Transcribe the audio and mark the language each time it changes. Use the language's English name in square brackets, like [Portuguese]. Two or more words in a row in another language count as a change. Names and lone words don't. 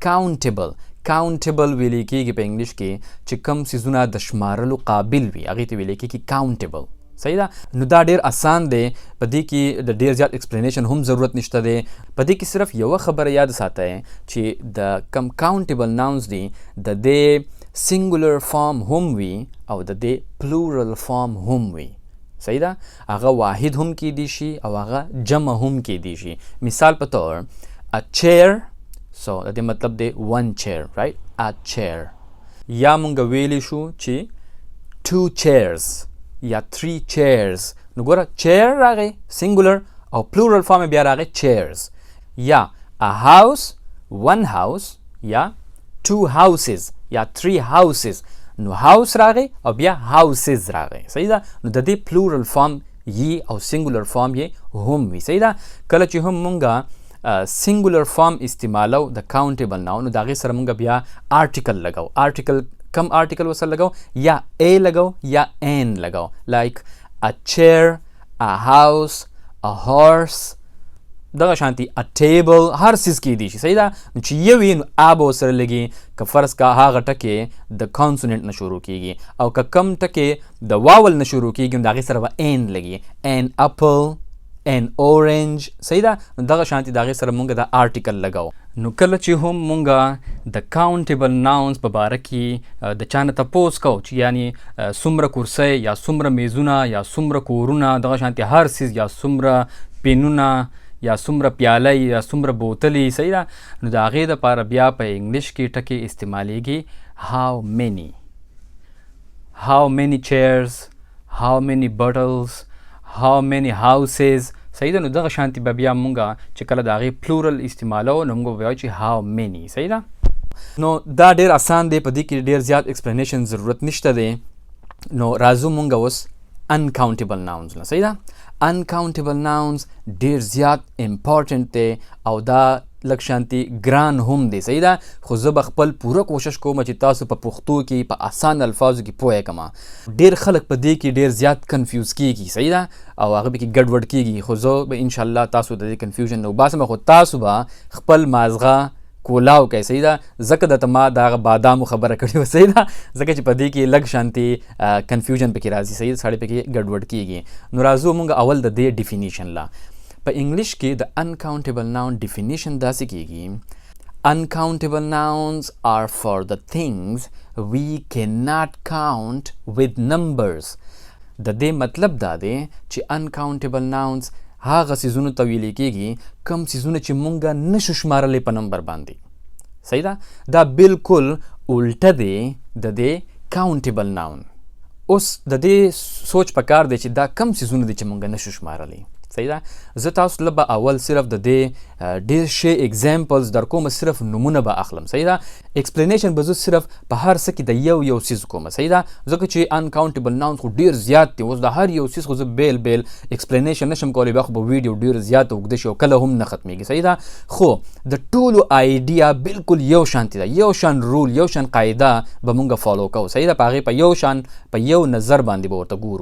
[Pashto] countable ویل کېږي په انګلیش کې چې کم څیزونه د شمارلو قابل وي هغې ته ویل کېږي countable صحیح ده نو دا ډېر آسان دی په دې کې د ډېر زیات ایکسپلینیشن هم ضرورت نشته دی په دې کې صرف یوه خبره یاد ساتئ چې د کم [English] countable nouns [Pashto] دي د دې [English] singular form [Pashto] هم وي او د دې [English] plural form [Pashto] هم وي صحیح ده هغه واحد هم کیدی شي او هغه جمع هم کیدی شي مثال په طور [English] a chair so [Pashto] د دې مطلب دی [English] one chair right a chair [Pashto] یا مونږ ویلی شو چې 2 chairs یا 3 chairs نو ګوره chair راغی singular او [English] plural form [Pashto] بیا راغی chairs یا [English] a house one house [Pashto] یا 2 houses یا 3 houses نو house راغی او بیا houses راغی صحیح ده نو د دې [English] plural form [Pashto] یي او [English] singular form [Pashto] یې هم وي صحیح ده کله چې هم مونږه [English] singular form [Pashto] استعمالو د [English] countable noun [Pashto] نو د هغې سره مونږ بیا آرټیکل لګو آرټیکل کم آرټیکل ورسره لګو یا a لګو یا n لګو [English] like a chair a house a horse [Pashto] دغه شانتي [English] a table [Pashto] هر څیز کیدی شي صحیح ده نو چې یو وي نو a به ورسره لګي که فرض کا هغه ټکې د کانسوننټ نه شروع کیږي او که کم ټکې د واول نه شروع کیږي نو د هغې سره به n لګي [English] an apple an orange [Pashto] صحیح ده دغه شانتي د هغې سره مونږ د آرټیکل لګو نو کله چې هم مونږه د [English] countable nouns [Pashto] په باره کې د چا نه تپوس کوو چې یعنی څومره کرسی یا څومره میزونه یا څومره کورونه دغه شانتي هر څیز یا څومره پینونه یا څومره پیالۍ یا څومره بوتلې صحیح ده نو د هغې دپاره بیا په انګلیش کې ټکې استعمالیږي [English] how many chairs how many bottles how many houses [Pashto] صحیح ده. نو دغه شانتي به بیا مونږه چې کله د هغې پلورل استعمالو نو مونږ به وایو چې [English] how many. [Pashto] صحیح ده. نو دا ډېر اسان دی، په دې کې ډېر زیات ایکسپلینیشن ضرورت نشته دی. نو راځو مونږ اوس [English] uncountable nouns [Pashto] نه. صحیح ده. [English] uncountable nouns [Pashto] ډېر زیات امپورټنټ دی او دا لږ شانتي ګران هم دی. صحیح ده. خو زه به خپل پوره کوشش کوم چې تاسو په پښتو کې په اسان الفاظو کې پوه کړم. ډېر خلک په دې کې ډېر زیات کنفیوز کیږي. صحیح ده. او هغه به کې ګډوډ کیږي. خو زه به انشاءالله تاسو د دې کنفیوژن نه وباسم. خو تاسو به خپل مازغه کولاو کوي. صحیح ده. ځکه درته ما د هغه بادامو خبره کړې وه. صحیح ده. ځکه چې په دې کې لږ شانتي کنفیوژن پکې راځي. صحیح ده. سړی پکې ګډوډ کیږي. نو راځو مونږ اول د دې ډیفینیشن لا. په انګلیش کې د [English] uncountable noun [Pashto] ډیفینیشن داسې کیږي: [English] uncountable nouns are for the things we cannot count with numbers. [Pashto] د دې مطلب دا دی چې [English] uncountable nouns [Pashto] هغه څیزونو ته ویل کېږي کوم څیزونه چې مونږ نشو شمارلی په نمبر باندې. صحیح ده. دا بالکل الټه دی د دې [English] countable noun. [Pashto] اوس د دې سوچ پکار دی چې دا کم څیزونه دي چې مونږ نشو شمارلی. صحیح ده. زه تاسو له به اول صرف د دې ډېر ښه اگزامپلز در کوم، صرف نومونه به اخلم. صحیح ده. ایکسپلینیشن به زه صرف په هر څه کې د یو څیز کوم. صحیح ده. ځکه چې [English] uncountable nouns [Pashto] خو ډېر زیات دي. اوس د هر یو څیز خو زه بیل بیل ایکسپلینیشن نشم کولی، بیا خو به ویډیو ډېر زیات اوږده شي او کله هم نه ختمیږي. صحیح ده. خو د ټولو آیډیا بالکل یو شانتي ده، یو شان رول، یو شان قاعده به مونږ فالو کوو. صحیح ده. په هغې په یو شان په یو نظر باندې به ورته ګورو.